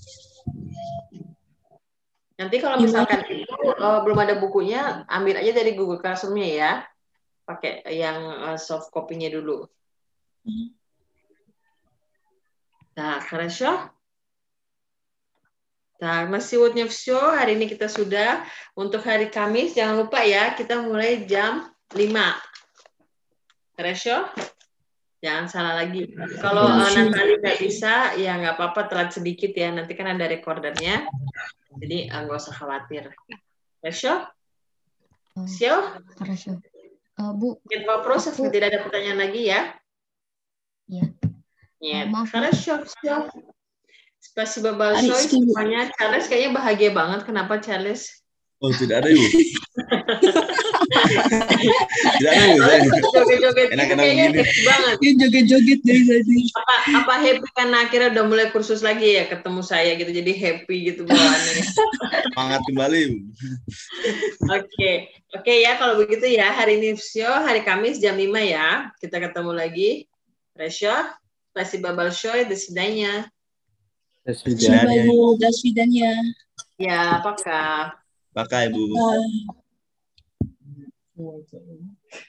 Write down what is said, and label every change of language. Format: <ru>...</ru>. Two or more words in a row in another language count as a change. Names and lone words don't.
<id>Nanti kalau misalkan itu belum ada bukunya, ambil aja dari Google Classroom-nya ya. Pakai yang</id> <en>soft copy-</en> <id>nya dulu.</id> <ru>Nah, хорошо?</ru> <id>Nah, masih</id> <ru>сегодня всё.</ru> <id>Hari ini kita sudah. Untuk hari Kamis, jangan lupa ya, kita mulai jam 5. Хорошо? Jangan salah lagi. Kalau Natali nggak bisa, ya nggak apa-apa, telat sedikit ya. Nanti kan ada recordernya. Jadi nggak usah khawatir.</id> <ru>Хорошо? Всё? Хорошо. Bu. Нет вопросов,</ru> <id>tidak ada pertanyaan lagi ya? Iya. Нет. Хорошо, всё. Spasiba большое semuanya. Charles kayaknya bahagia banget. Kenapa Charles? Oh, tidak ada Ibu. Tidak ada Ibu. Joget-joget kayaknya happy banget. Joget-joget dari tadi. Apa happy karena akhirnya udah mulai kursus lagi ya, ketemu saya gitu, jadi happy gitu bawaannya. Semangat kembali Ibu. Oke ya, kalau begitu ya, hari ini hari Kamis jam 5 ya. Kita ketemu lagi. Resyo,</id> <ru>spasiba большое, до свидания. До свидания. До свидания. Ya, пока.</ru> <id>Pakai Ibu. Bye.</id>